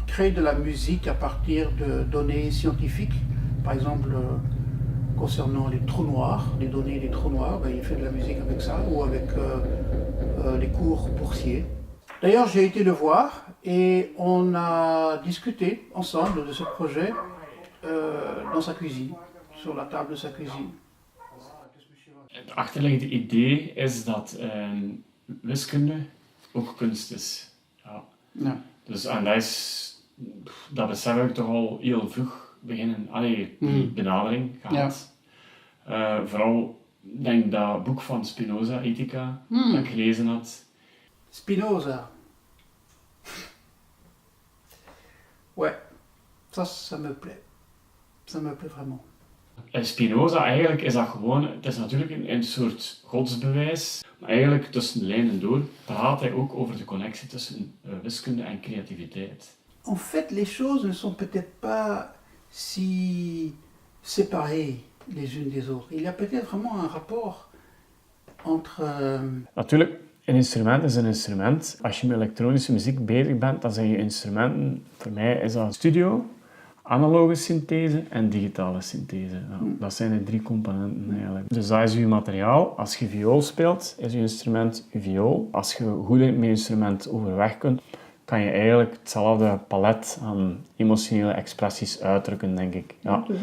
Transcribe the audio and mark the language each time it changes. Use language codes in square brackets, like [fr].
[fr] Il crée de la musique à partir de données scientifiques, par exemple concernant les trous noirs, les données des trous noirs, il fait de la musique avec ça, ou avec les cours boursiers. D'ailleurs, j'ai été le voir et on a discuté ensemble de ce projet dans sa cuisine, sur la table de sa cuisine. [nl] Het achterliggende idee is dat wiskunde ook kunst is. Ja. Ja. Dus, en dat besef ik toch al heel vroeg beginnen, die benadering gehad. Ja. Vooral, denk dat boek van Spinoza, Ethica, dat ik gelezen had. Spinoza. [fr] Ouais, ça me plaît. Ça me plaît vraiment. [nl] Spinoza, eigenlijk is dat gewoon, het is natuurlijk een soort godsbewijs, maar eigenlijk tussen de lijnen door praat hij ook over de connectie tussen wiskunde en creativiteit. [fr] En fait, les choses ne sont peut-être pas si séparées les unes des autres. Il y a peut-être vraiment un rapport entre... [nl] Natuurlijk, een instrument is een instrument. Als je met elektronische muziek bezig bent, dan zijn je instrumenten, voor mij is dat studio, analoge synthese en digitale synthese. Ja, dat zijn de 3 componenten eigenlijk. Dus dat is je materiaal. Als je viool speelt, is je instrument je viool. Als je goed met je instrument overweg kunt, kan je eigenlijk hetzelfde palet aan emotionele expressies uitdrukken, denk ik. Ja.